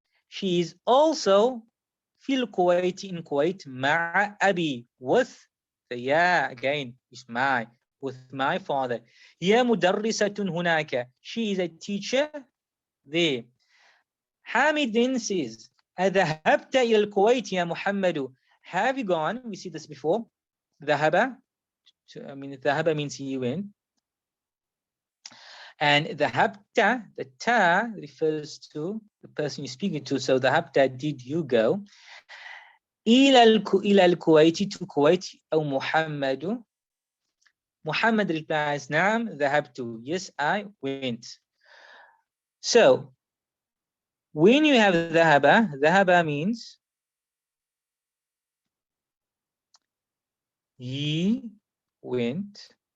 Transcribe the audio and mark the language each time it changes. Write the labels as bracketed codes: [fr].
[en] She is also fil Kuwaiti, in Kuwait, ma'a abi, with the ya, again, is my, with my father. [ar] Hiya mudarrisatun hunaka. [en] She is a teacher there. [ar] Hamid [en] then says, [ar] أذهبت إلى الكويت يا محمد. [en] Have you gone? We see this before. ذهب. ذهب means he went. And ذهبت, the ta refers to the person you're speaking to. So ذهبت, did you go? [ar] إلى الكويت, [en] to Kuwait, [ar] أو محمد. [en] Muhammad replies, [ar] نعم ذهبت. [en] Yes, I went. So when you have ذهب means he went.